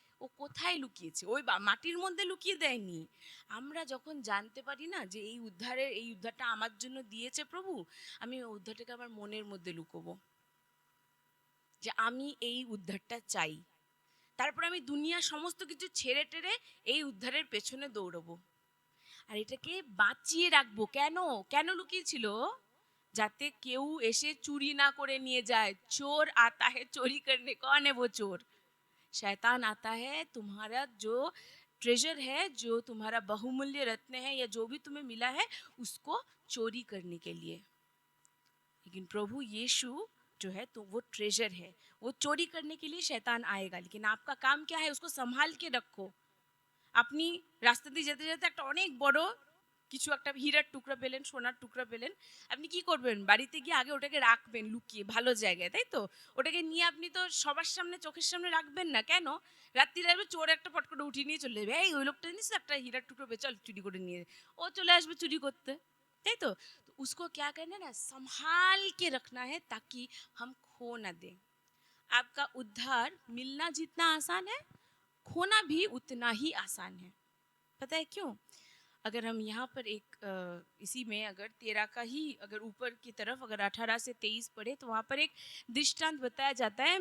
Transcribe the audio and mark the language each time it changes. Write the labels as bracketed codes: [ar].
[bn] ও কোথায় লুকিয়েছে, ওই মাটির মধ্যে লুকিয়ে দেয়নি। আমরা যখন জানতে পারি না যে এই উদ্ধারটা আমার জন্য দিয়েছে প্রভু, আমি ওই উদ্ধারটাকে আমার মনের মধ্যে লুকোবো, যে আমি এই উদ্ধারটা চাই। তারপর আমি দুনিয়ার সমস্ত কিছু ছেড়ে টেড়ে এই উদ্ধারের পেছনে দৌড়বো, আর এটাকে বাঁচিয়ে রাখবো। কেন কেন লুকিয়েছিল, যাতে কেউ এসে চুরি না করে নিয়ে যায়। [hi] চোর आता है चोरी करने, कौन है वो चोर, शैतान आता है तुम्हारा जो ट्रेजर है जो तुम्हारा बहुमूल्य रत्न है या जो भी तुम्हें मिला है उसको चोरी करने के लिए। लेकिन प्रभु यीशु जो है तो वो ट्रेजर है, वो चोरी करने के लिए शैतान आएगा, लेकिन आपका काम क्या है? उसको संभाल के रखो। [bn] আপনি রাস্তা দিয়ে যেতে যেতে একটা অনেক বড় কিছু একটা হীরার টুকরা পেলেন, সোনার টুকরা পেলেন, আপনি কি করবেন? বাড়িতে গিয়ে আগে ওটাকে রাখবেন লুকিয়ে ভালো জায়গায়, তাই তো? ওটাকে নিয়ে আপনি তো সবার সামনে চোখের সামনে রাখবেন না, কেন? রাত্রিরে আসবে চোর একটা পট করে উঠিয়ে নিয়ে চলে যাবে, এই ওই লোকটা জানিস তো একটা হীরার টুকরো চল চুরি করে নিয়ে, ও চলে আসবে চুরি করতে, তাই তো? [hi] তো उसको क्या करना है ना, संभाल के रखना है ताकि हम खो ना दें। आपका उद्धार मिलना जितना आसान है, खोना भी उतना ही आसान है। पता है क्यों? अगर हम यहाँ पर एक इसी में अगर 13 का ही अगर ऊपर की तरफ अगर 18 से 23 पढ़े तो वहाँ पर एक दृष्टांत बताया जाता है।